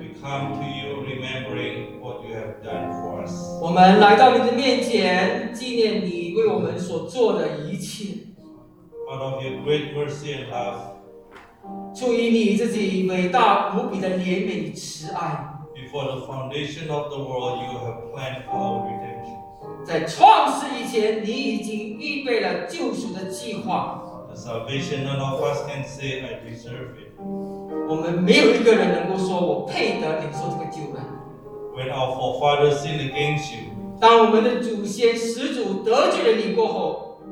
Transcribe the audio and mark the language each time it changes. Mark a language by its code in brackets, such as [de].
[en] we come to you remembering what you have done for us. [zh] 我们来到你的面前，纪念你为我们所做的一切。 [en] Out of your great mercy and love. [zh] 出于你自己伟大无比的怜悯与慈爱。 [en] Before the foundation of the world, you have planned for our redemption. [zh] 在创世以前，你已经预备了救赎的计划。 [en] The salvation none of us can say I deserve it. [zh] 我们没有一个人能够说我配得领受这个救恩。 [en] When our forefathers sinned against you. [zh] 当我们的祖先始祖得罪了你过后。